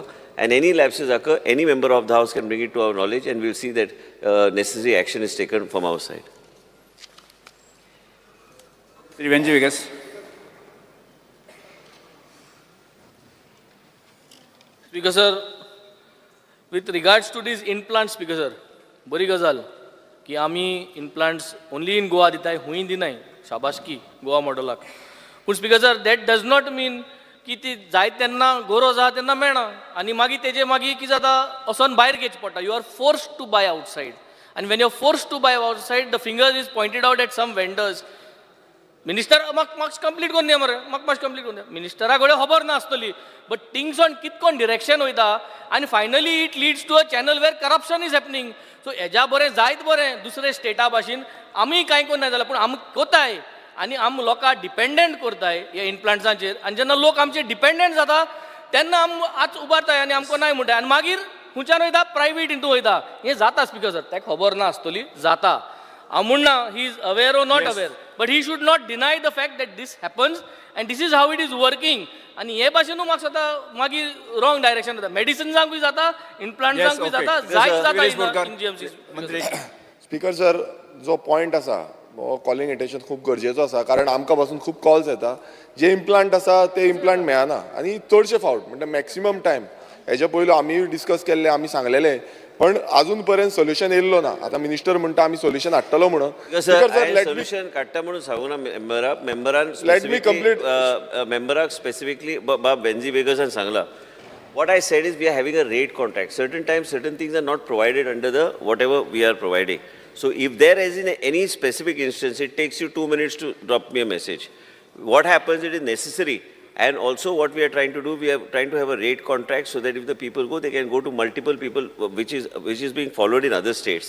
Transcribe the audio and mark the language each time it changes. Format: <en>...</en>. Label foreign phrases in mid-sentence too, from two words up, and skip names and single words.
<en>And any lapses occur, any member of the House can bring it to our knowledge, and we will see that necessary action is taken from our side. Shri Venji Vigas. Speaker sir, with regards to these implants, Speaker sir,</en> <kok>बरी गजाल की आमी</kok> <en>implants only in Goa</en> <kok>दिताय, हुई दिनाय, शाबासकी गोवा मॉडेलाक. पूण</kok> <en>Speaker sir, that does not mean</en> <kok>की ती जाय तेन्ना गरज आहा तेन्ना मेळना, आनी मागीर तेजे मागीर कितें जाता, वचोन भायर घेवचें पडटा.</kok> <en>You are forced to buy outside. And when you are forced to buy outside, the finger is pointed out at some vendors.</en> <kok>मिनिस्टर म्हाका कंप्लीट करून दिया मरे, म्हाका मातशें कंप्लीट करून दिया. मिनिस्टरा कडेन खबर नासतली,</kok> <en>but things on</en> <kok>कितकोन डिरेक्शन वयता, आनी</kok> <en>finally it leads to a channel where corruption is happening.</en> <kok>सो हेज्या बरें जायत बरें दुसरे स्टेटा भाशेन आमी कांय कोन्न ना जाल्यार, पूण आमी कोताय आनी आमी लोकांक डिपेंडंट करताय ह्या इम्प्लांट्सांचेर. आनी जेन्ना लोक आमचे डिपेंडंट जाता तेन्ना आमी आज उबारताय आनी आमकां नाय म्हणटाय, आनी मागीर खंयच्यान वयता प्रायवेट हितून वयता. हें जाता स्पिकर सर, ताका खबर नासतली, जाता. हांव म्हणना</kok> <en>he is aware or not aware, but he should not deny the fact that this happens and this is how it is working.</en> <kok>आनी हे भाशेन म्हाका जाता मागीर रॉंग डायरेक्शन जाता. मेडिसिन्सांकूय जाता, इम्प्लांट्सांकूय जाता, जायत जाता</kok> <en>in GMC. speaker sir,</en> <kok>जो पॉयंट आसा</kok> <en>calling attention</en> <kok>खूब गरजेचो आसा, कारण आमकां पासून खूब कॉल्स येता. जे इम्प्लांट आसा ते इम्प्लांट मेळना, आनी चडशे फावट म्हणजे</kok> <en>maximum time</en> <kok>हेच्या पयलीं आमी डिस्कस केल्ले, आमी सांगलेले, पण अजून पर्यंत सोल्युशन येयल्लो ना. आता मिनिस्टर म्हणटा आमी सोल्युशन हाडटलो म्हणून. सोल्युशन काडटा म्हणून सांगू ना मेंबरान स्पेसिफिकली बाब वेंजी वेगसान सांगला.</kok> <en>What I said is we are having a rate contract. Certain times, certain things are not provided under the whatever we are providing. So if there is in any specific instance, it takes you 2 minutes to drop me a message. What happens, it is necessary. And also what we are trying to do, we are trying to have a rate contract so that if the people go, they can go to multiple people, which is being followed in other states.</en>